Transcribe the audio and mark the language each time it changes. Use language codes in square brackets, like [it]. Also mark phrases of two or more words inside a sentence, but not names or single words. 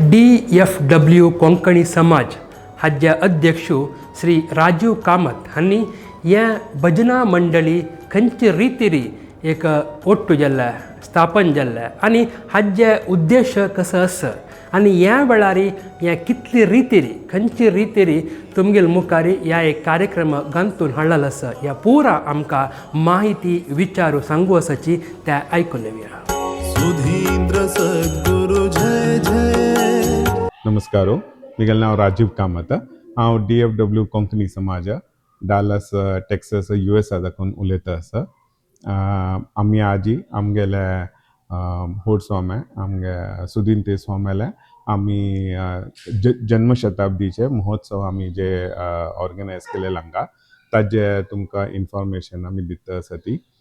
[kok] DFW कोंकणी समाज हाजे अध्यक्ष श्री राजीव कामत हांणी ह्या भजना मंडळी खंयची रितीरी एक ओट्टू जाल्ल्या स्थापन जाल्ल्या आनी हाजे उद्देश कसो आसा आनी ह्या वेळार ह्या कितली रितीरी खंयची रितीरी तुमगेल मुखारी ह्या एक कार्यक्रम घालून हाडलेलो आसा. ह्या पुरा आमकां माहिती विचारू सांगू आसाची त्या आयकून घेवया. सुधींद्र सद्गुरु जय जय. नमस्कार. म्हगेलें नांव राजीव कामत. हांव DFW कोंकणी समाज डालस टेक्सास USA दाखून उलयता आसा. आमी आजी आमगेले होड स्वामे आमगे सुधींद्र स्वाम्याले आमी जन्म शताब्दीचे महोत्सव आमी जे ऑर्गनायज केलेले हांगा ताजे तुमकां इन्फॉर्मेशन आमी दिता आसा ती.